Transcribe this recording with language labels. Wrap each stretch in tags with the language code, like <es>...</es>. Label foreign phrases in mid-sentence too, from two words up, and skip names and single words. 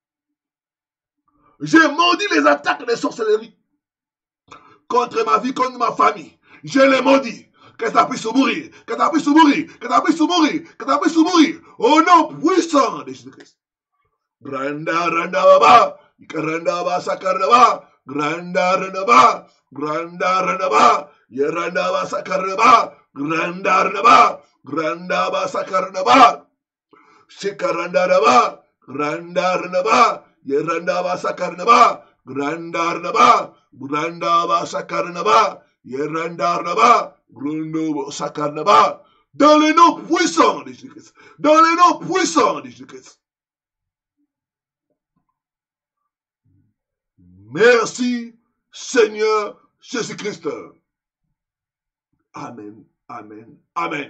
<fr>J'ai maudit les attaques des sorcelleries. Contre ma vie, contre ma famille. Je les maudis. Que ça puisse mourir. Que ça puisse mourir. Que ça puisse mourir. Que ça puisse mourir. Au nom puissant de Jésus-Christ. Granda, randa, baba. Randa, ba, sakaraba. Granda, randa, ba. Granda, randa, ba. Yeranda, ba, sakaraba. Granda, randa, ba. Granda, ba, sakaraba. Shikaranda, raba. Granda, randa, ba. Yeranda, ba, sakaraba. Granda, randa, ba. Granda, ba, sakaraba. Yeranda, randa, ba. Granda, ba, sakaraba. Dans le nom puissant de Jésus-Christ. Dans le nom puissant de Jésus-Christ. Merci, Seigneur Jésus-Christ. Amen, amen, amen.</fr>